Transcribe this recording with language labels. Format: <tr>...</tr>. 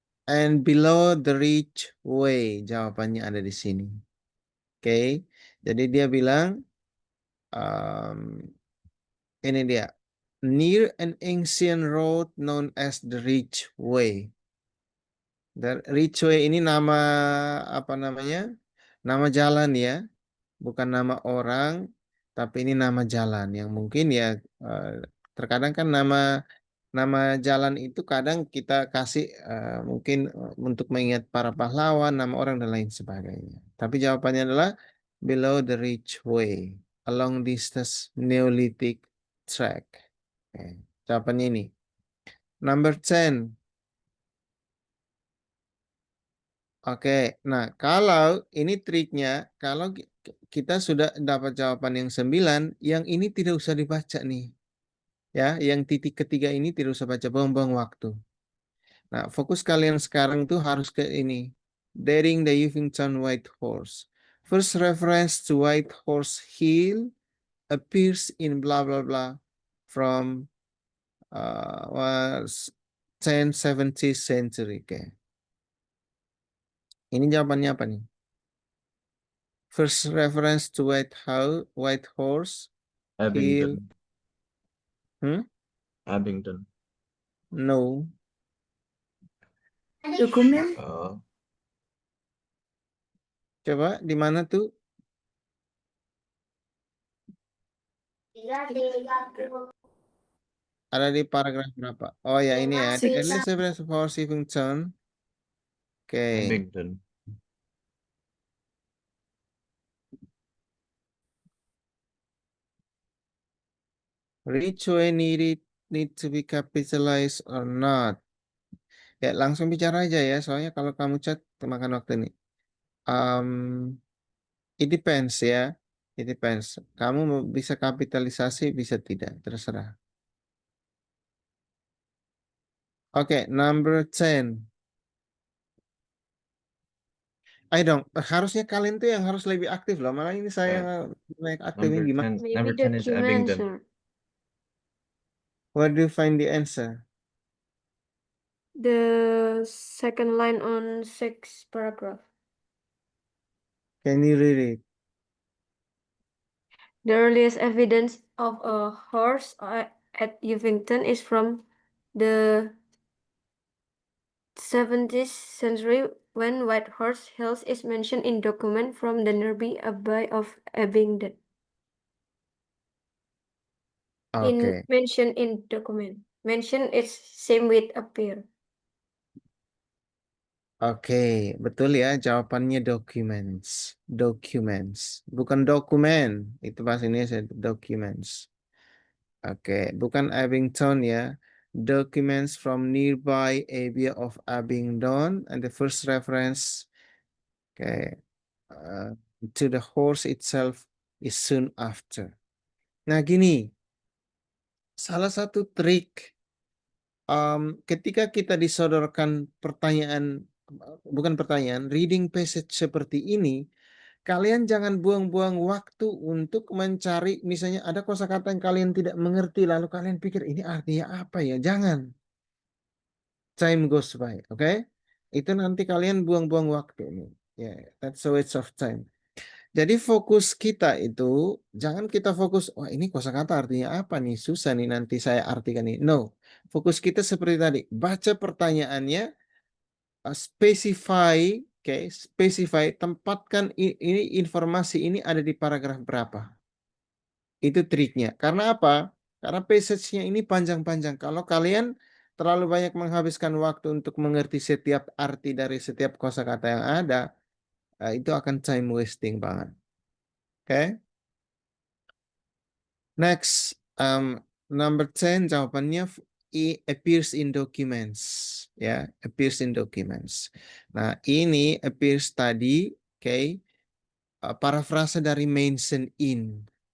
<en>And below the Ridge Way.</en> <id>Jawabannya ada di sini. Oke. Jadi dia bilang ini dia.</id> <en>Near an ancient road known as the Ridge Way.</en> <id>The Ridge Way ini nama apa namanya? Nama jalan ya. Bukan nama orang, tapi ini nama jalan yang mungkin ya terkadang kan nama jalan itu kadang kita kasih mungkin untuk mengingat para pahlawan, nama orang dan lain sebagainya. Tapi jawabannya adalah</id> <en>below the Ridgeway along this Neolithic track.</en> <id>Oke, jawabannya ini. Number 10. Oke, nah kalau ini triknya, kalau kita sudah dapat jawaban yang 9, yang ini tidak usah dibaca nih. Ya, yang titik ketiga ini tidak usah baca, buang-buang waktu. Nah, fokus kalian sekarang tuh harus ke ini.</id> <en>Daring the Uvington White Horse. First reference to White Horse Hill appears in blah blah blah from was 10th-17th century.</en> <id>Oke. Ini jawabannya apa nih?</id> <en>First reference to White Horse Hill. Abingdon. Abingdon. No.</en> <id>Dokumen. Coba di mana tuh? Ada di paragraf berapa? Oh ya ini ya.</id> <en>The earliest evidence of Horse Uvington. Oke. Abingdon. Ridgeway need to be capitalized or not?</en> <id>Ya langsung bicara aja ya. Soalnya kalau kamu chat makan waktu nih.</id> <en>It depends</en> <id>ya. It depends. Kamu bisa kapitalisasi, bisa tidak. Terserah.</id> <en>Oke, number 10.</en> <id>Ayo dong, harusnya kalian tuh yang harus lebih aktif loh. Malah ini saya yang naik aktifnya</id> <en>Number</en> <id>gimana?</id> <en>10. Number 10 is Abingdon. Where do you find the answer? The second line on 6th paragraph. Can you read it? The earliest evidence of a horse at Uvington is from the 17th century when White Horse Hills is mentioned in document from the nearby Abbey of Abingdon.</en> <id>Oke.</id> <en>Mentioned in document. Mention is same with appear.</en> <id>Oke, betul ya. Jawabannya documents. Documents. Bukan dokumen. Itu bahasa Indonesia. Documents. Oke, bukan Abington ya.</id> <en>Documents from nearby area of Abingdon. And the first reference to the horse itself is soon after.</en> <id>Nah gini. Salah satu trik ketika kita disodorkan pertanyaan, bukan pertanyaan, reading passage seperti ini, kalian jangan buang-buang waktu untuk mencari, misalnya ada kosakata yang kalian tidak mengerti, lalu kalian pikir ini artinya apa ya? Jangan.</id> <en>Time goes by,</en> <id>oke? Itu nanti kalian buang-buang waktu nih.</id> <en>That's a waste of time.</en> <id>Jadi fokus kita itu, jangan kita fokus, wah ini kosakata artinya apa nih? Susah nih nanti saya artikan nih. No, fokus kita seperti tadi, baca pertanyaannya, specify, specify, tempatkan ini informasi ini ada di paragraf berapa. Itu triknya. Karena apa? Karena passage-nya ini panjang-panjang. Kalau kalian terlalu banyak menghabiskan waktu untuk mengerti setiap arti dari setiap kosakata yang ada, itu akan time wasting banget. Oke.</id> <en>Next, number 10 jawabannya appears in documents, ya, appears in documents.</en> <id>Nah, ini appears tadi, parafrase dari mention in.</id>